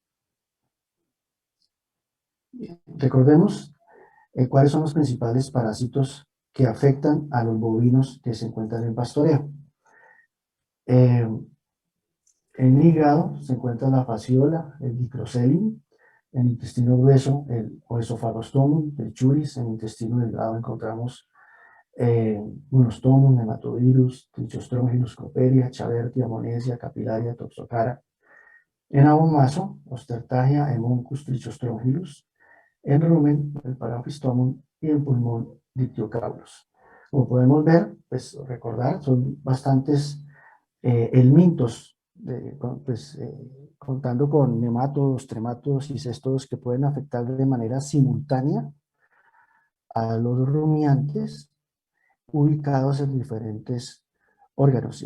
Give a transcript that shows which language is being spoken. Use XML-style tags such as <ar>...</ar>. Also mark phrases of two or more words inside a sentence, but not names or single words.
<es>Recordemos cuáles son los principales parásitos que afectan a los bovinos que se encuentran en pastoreo. En el hígado se encuentra la fasciola, el dicrocelium. En el intestino grueso, el oesophagostomum, el churis. En el intestino delgado encontramos monostomum, nematovirus, trichostrongylus, coperia, chavertia, monesia, capilaria, toxocara. En abomaso, ostertagia, hemoncus, trichostrongylus. En rumen, el paranfistomum, y en pulmón, dictiocaulus. Como podemos ver, pues recordar, son bastantes helmintos, contando con nematodos, trematodos y cestodos que pueden afectar de manera simultánea a los rumiantes ubicados en diferentes órganos.</es>